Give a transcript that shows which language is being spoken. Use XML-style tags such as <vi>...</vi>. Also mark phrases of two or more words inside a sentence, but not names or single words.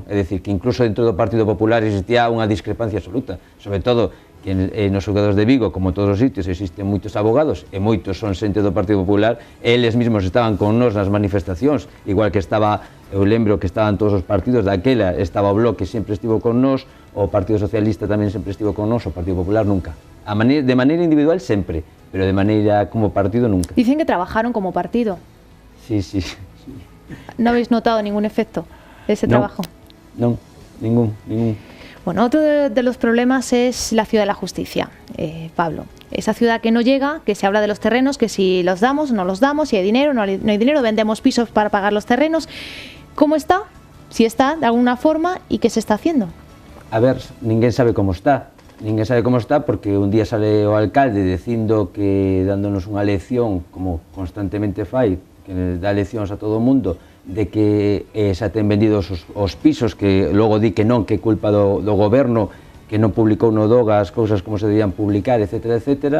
<gl>É dicir, que incluso dentro do Partido Popular existía unha discrepancia absoluta, sobre todo que nos xulgados de Vigo, como todos os sitios, existen moitos abogados, e moitos son xente do Partido Popular, eles mesmos estaban con nós nas manifestacións, igual que estaba, eu lembro que estaban todos os partidos daquela, estaba o Bloque, sempre estivo con nós, o Partido Socialista tamén sempre estivo con nós, o Partido Popular nunca. De maneira individual sempre, pero de maneira como partido nunca.</gl> <es>Dicen que trabajaron como partido. Sí, sí. ¿No habéis notado ningún efecto de ese trabajo? No, ningún. Bueno, otro de los problemas es la ciudad de la justicia, Pablo. Esa ciudad que no llega, que se habla de los terrenos, que si los damos, no los damos, si hay dinero, no hay dinero, vendemos pisos para pagar los terrenos. ¿Cómo está? Si está, de alguna forma, ¿y qué se está haciendo?</es> <gl>A ver, ninguén sabe como está. Ninguén sabe como está porque un día sale o alcalde dicindo que dándonos unha lección, como constantemente fai, que dá leccións a todo o mundo, de que xa ten vendidos os pisos, que logo di que non, que é culpa do goberno, que non publicou no DOGA as cousas como se debían publicar, etcétera, etcétera.</gl>